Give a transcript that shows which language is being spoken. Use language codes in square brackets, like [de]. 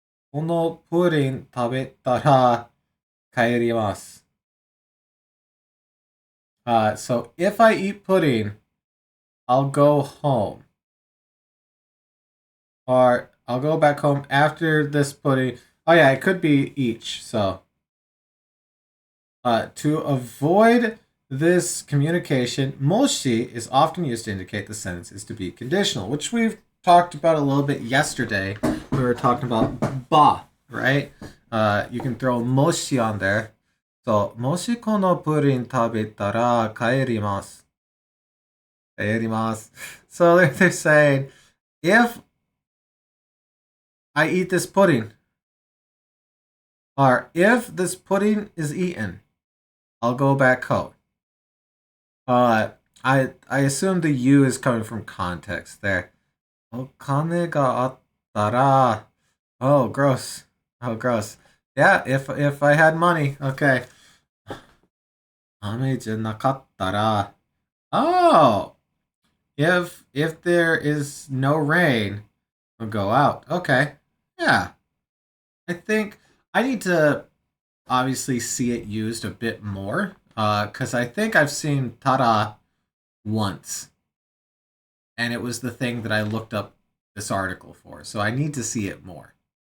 [ja] このプリン食べたら帰ります. [en] So if I eat pudding, I'll go home. Or I'll go back home after this pudding. Oh yeah, it could be each. So to avoid this communication, moshi is often used to indicate the sentence is to be conditional, which we've talked about a little bit yesterday. We were talking about ba, right? You can throw moshi on there. So, [ja] もしこのプリン食べたら帰ります. 帰ります. [en] So they're saying, if I eat this pudding, or if this pudding is eaten, I'll go back home. I assume the U is coming from context there. [ja] お金があったら, [en] oh, gross. Oh, gross. Yeah, if I had money, okay. [ja] 雨じゃなかったら, [en] oh, if there is no rain, we'll go out. Okay, yeah. I think I need to obviously see it used a bit more, because I think I've seen tada once, and it was the thing that I looked up this article for, so I need to see it more.